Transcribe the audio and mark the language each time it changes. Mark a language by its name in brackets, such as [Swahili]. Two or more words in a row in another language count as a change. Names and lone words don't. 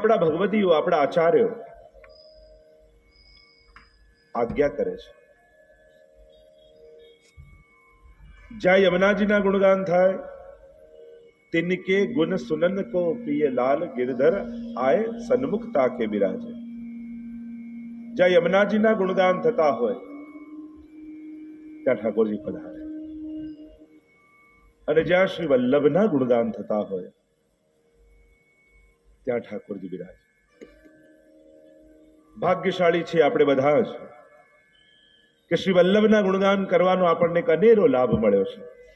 [Gujarati] આપણા ભગવદીઓ, આપણા આચાર્યો આજ્ઞા કરે છે, જ્યાં યમુનાજીના ગુણગાન થાય, [Braj] तिनके गुण सुनन को प्रिय लाल गिरधर आए सन्मुख ताके बिराजे। [Gujarati] જ્યાં યમુનાજીના ગુણગાન થતા હોય ત્યાં ઠાકોરજી પધારે, અને જ્યાં શ્રી વલ્લભના ગુણગાન થતા હોય ત્યાં ઠાકોરજી બિરાજે. ભાગ્યશાળી છે આપણે બધા જ કે શ્રી વલ્લભના ગુણગાન કરવાનો આપણને એક અનેરો લાભ મળ્યો છે.